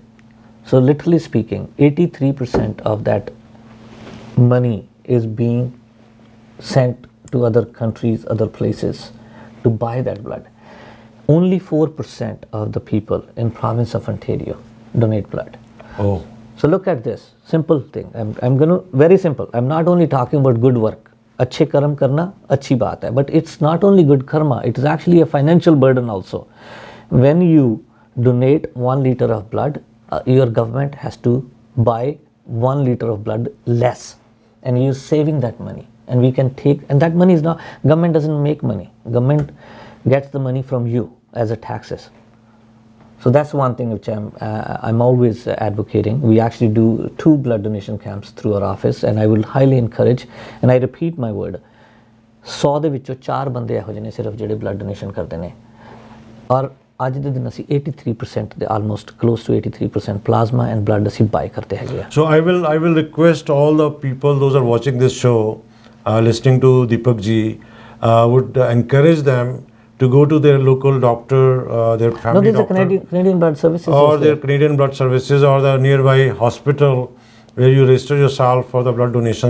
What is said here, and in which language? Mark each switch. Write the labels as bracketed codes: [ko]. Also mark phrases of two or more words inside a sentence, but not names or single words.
[en] So literally speaking, 83% of that money is being sent to other countries, other places to buy that blood. Only 4% of the people in province of Ontario donate blood. Oh. So look at this simple thing. I'm going to very simple. I'm not only talking about good work. [hi] अच्छे कर्म करना अच्छी बात है. [en] But it's not only good karma. It is actually a financial burden also. When you donate 1 liter of blood, your government has to buy 1 liter of blood less, and you're saving that money. And we can take, and that money is not, government doesn't make money. Government gets the money from you as a taxes. So that's one thing which I'm always advocating. We actually do 2 blood donation camps through our office, and I will highly encourage, and I repeat my word, [pa] 100 ਦੇ ਵਿੱਚੋਂ 4 ਬੰਦੇ ਇਹੋ ਜਿਹੇ ਨੇ ਸਿਰਫ ਜਿਹੜੇ ਬਲੱਡ ਡੋਨੇਸ਼ਨ ਕਰਦੇ ਨੇ. ਔਰ ਅੱਜ ਦੇ ਦਿਨ ਅਸੀਂ 83% ਦੇ [en] almost close to 83% plasma and blood [pa] ਅਸੀਂ buy ਕਰਦੇ ਹੈਗੇ ਆ. [en] So I will request all the people, those are watching this show, listening to Deepak ji, would encourage them to go to their local doctor, their family doctor. No, there's a Canadian Blood Services. Or their Canadian Blood Services, or the nearby hospital where you register yourself for the blood donations.